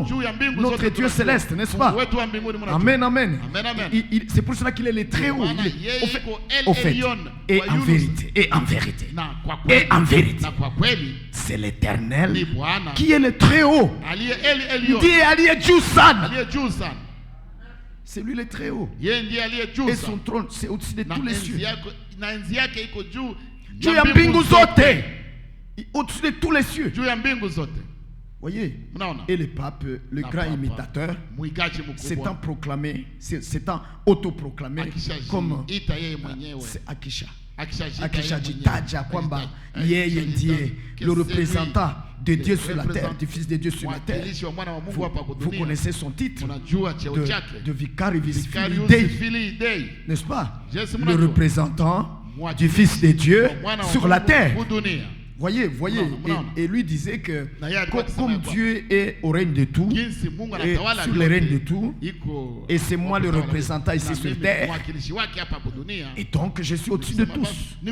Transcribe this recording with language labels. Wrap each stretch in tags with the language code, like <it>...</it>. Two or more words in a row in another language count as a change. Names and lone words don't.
<fr>Notre Dieu céleste, n'est-ce pas? Amen. C'est pour cela qu'il est le très haut. Au fait, et en vérité, c'est l'Éternel qui est le très haut. Il dit</fr> <sw>aliye juu sana.</sw> <fr>C'est lui le très haut. Et son trône c'est au-dessus de tous les cieux.</fr> <sw>Juu ya mbingu zote.</sw> <fr>Au-dessus de tous les cieux. Voyez, et le pape, le grand imitateur, s'étant proclamé, s'étant autoproclamé comme Akisha.</fr> <sw>Akisha jitaja kwamba yeye ndiye</sw> <fr>le représentant de Dieu sur la terre, du Fils de Dieu sur la terre. Vous connaissez son titre de Vicarius Filii Dei, n'est-ce pas? Le représentant du Fils de Dieu sur la terre. Voyez, et lui disait que comme Dieu est au règne de tout, et sur le règne de tout, et c'est moi le représentant ici sur terre, et donc je suis au-dessus de tous.</fr>